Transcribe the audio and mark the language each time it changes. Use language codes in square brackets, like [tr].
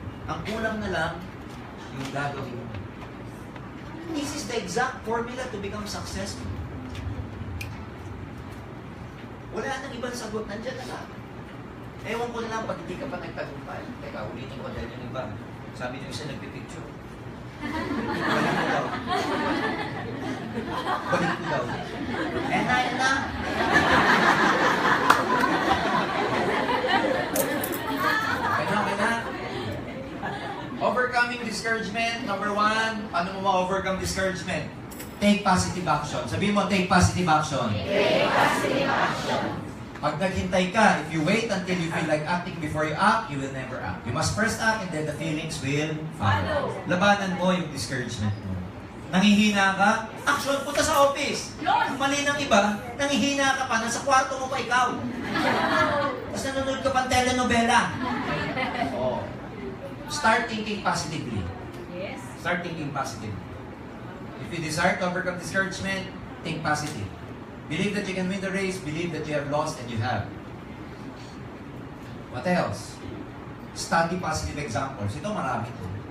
[tl] Ang kulang na lang, yung gagawin mo. [en] This is the exact formula to become successful. [tl] Wala nang ibang sagot, nandyan na lang. Ewan ko na lang, pag hindi ka pa nagtagumpay. Teka, ulitin ko dahil yung iba. Sabi niyo isa nagpipicture. Balik ko daw. Balik ko daw. Yan na. Okay na. [en] Overcoming discouragement. [tl] Number 1, paano mo ma-overcome discouragement? [en] Take positive action. [tl] Sabihin mo, [en] take positive action. Take positive action. [tl] Pag naghintay ka, [en] if you wait until you feel like acting before you act, you will never act. You must first act and then the feelings will follow. [tl] Labanan mo yung discouragement mo. Nangihina ka, action, punta sa office. Ang mali ng iba, nangihina ka pa, nasa kwarto mo pa ikaw. Tapos nanonood ka pang telenovela. Oh. [en] Start thinking positively. Yes. Start thinking positively. If you desire to overcome discouragement, think positive. Believe that you can win the race. Believe that you have lost and you have. What else? Study positive examples. [tl] Ito marami to.